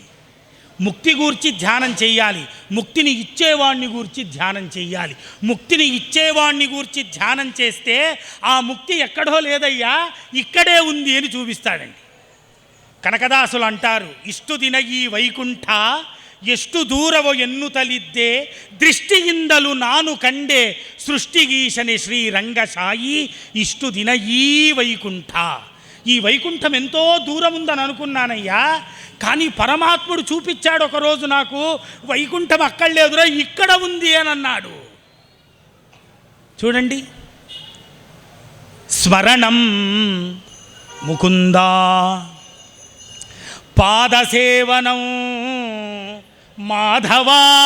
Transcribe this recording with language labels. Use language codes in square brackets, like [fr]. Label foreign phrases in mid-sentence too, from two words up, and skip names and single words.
[te] ముక్తి గూర్చి ధ్యానం చెయ్యాలి, ముక్తిని ఇచ్చేవాణ్ణి గూర్చి ధ్యానం చెయ్యాలి. ముక్తిని ఇచ్చేవాణ్ణి గూర్చి ధ్యానం చేస్తే ఆ ముక్తి ఎక్కడో లేదయ్యా, ఇక్కడే ఉంది అని చూపిస్తాడండి. కనకదాసులు అంటారు, [kn] ಇಷ್ಟು ದಿನ ಈ ವೈಕುಂಠ ಎಷ್ಟು ದೂರವೋ ಎನ್ನುತ್ತಲಿದ್ದೆ ದೃಷ್ಟಿಯಿಂದಲೂ ನಾನು ಕಂಡೆ ಸೃಷ್ಟಿಗೀಶನೆ ಶ್ರೀರಂಗಶಾಯಿ ಇಷ್ಟು ದಿನ ಈ వైకుంఠ. [te] ఈ వైకుంఠం ఎంతో దూరం ఉందని అనుకున్నానయ్యా, కానీ పరమాత్ముడు చూపించాడు ఒకరోజు నాకు, వైకుంఠం అక్కడ లేదురా ఇక్కడ ఉంది అని అన్నాడు. చూడండి, స్మరణం ముకుందా, పాదసేవనం మాధవా.